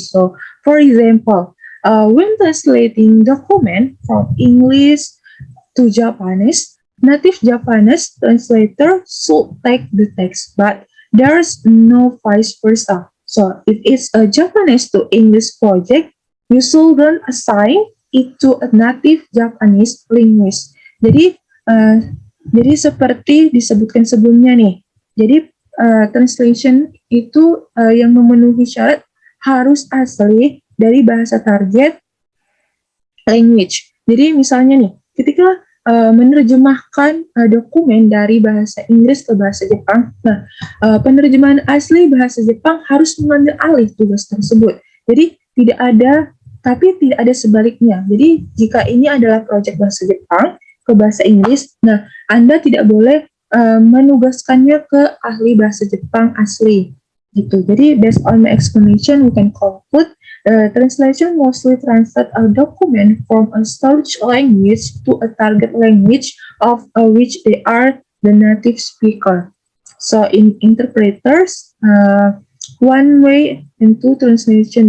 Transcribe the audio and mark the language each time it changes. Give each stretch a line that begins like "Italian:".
English: So, for example, when translating document from English to Japanese, native Japanese translator should take the text, but there's no vice versa. So, if it's a Japanese to English project, you shouldn't assign it to a native Japanese linguist.
Indonesian: Jadi seperti disebutkan sebelumnya nih. Jadi translation itu yang memenuhi syarat harus asli dari bahasa target language. Jadi misalnya nih, ketika menerjemahkan dokumen dari bahasa Inggris ke bahasa Jepang, nah penerjemahan asli bahasa Jepang harus mengambil alih tugas tersebut. Jadi tidak ada sebaliknya. Jadi jika ini adalah proyek bahasa Jepang ke bahasa Inggris, nah Anda tidak boleh menugaskannya ke ahli bahasa Jepang asli gitu.
English: Jadi based on my explanation, we can conclude translation mostly translate a document from a storage language to a target language of which they are the native speaker. So in interpreters, one way and two translation.